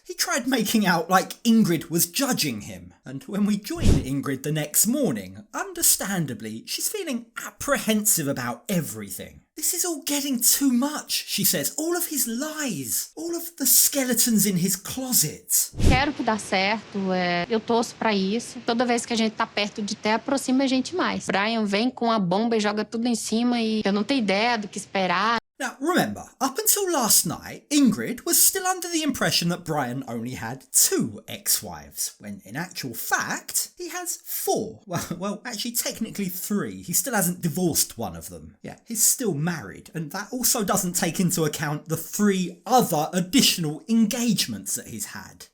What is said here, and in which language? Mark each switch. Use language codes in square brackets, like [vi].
[en] He tried making out like Ingrid was judging him, and when we joined Ingrid the next morning, understandably, she's feeling apprehensive about everything. This is all getting too much, she says. All of his lies, all of the skeletons in his closet. [pt] Quero que dá certo, eu torço pra isso. Toda vez que a gente tá perto de ter, aproxima a gente mais. Brian vem com a bomba e joga tudo em cima e eu não tenho ideia do que esperar. [en] Now, remember, up until last night, Ingrid was still under the impression that Brian only had 2 ex-wives, when in actual fact, he has 4. Well, actually technically 3. He still hasn't divorced one of them. Yeah, he's still married, and that also doesn't take into account the 3 other additional engagements that he's had.